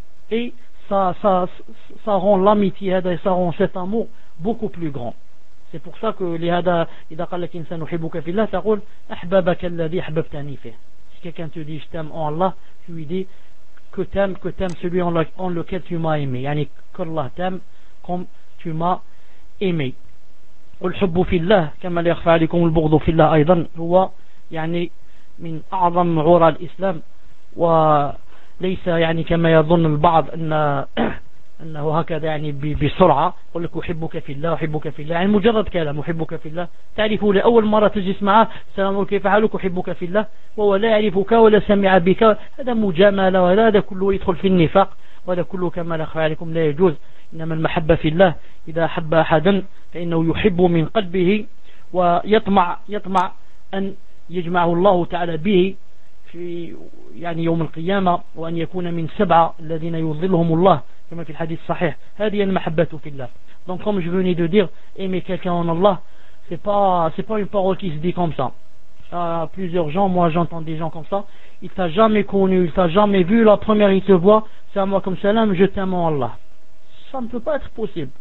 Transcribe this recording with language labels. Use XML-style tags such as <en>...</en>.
<fr>Et ça rend l'amitié et ça rend cet amour beaucoup plus grand. C'est pour ça que si quelqu'un te dit je t'aime en Allah, tu lui dis que t'aimes celui en lequel tu m'as aimé, yani que Allah t'aime comme tu m'as aimé.</fr> <ar>والحب في الله كما ليخفى عليكم البغض في الله أيضا هو يعني من أعظم عورة الإسلام, و ليس يعني كما يظن البعض أن أنه هكذا يعني بسرعة يقول لك أحبك في الله أحبك في الله، يعني مجرد كلام أحبك في الله، تعرفه لأول مرة تجلس معه سلام كيف حالك أحبك في الله، وهو لا يعرفك ولا سمع بك، هذا مجاملة، وهذا كله يدخل في النفاق، وهذا كله كما أخفى عليكم لا يجوز. إنما المحبة في الله، إذا أحب أحدا فإنه يحب من قلبه ويطمع أن يجمعه الله تعالى به في يعني يوم القيامة، وأن يكون من سبعة الذين يظلهم الله كما في الحديث الصحيح. هذه المحبة في الله.</ar> <fr>Donc comme je venais de dire, aimer quelqu'un en Allah, c'est pas une parole qui se dit comme ça. Plusieurs gens, moi j'entends des gens comme ça. Il t'a jamais connu, il t'a jamais vu. La première il te voit, c'est à moi comme salam, je t'aime en Allah. Ça ne peut pas être possible.</fr>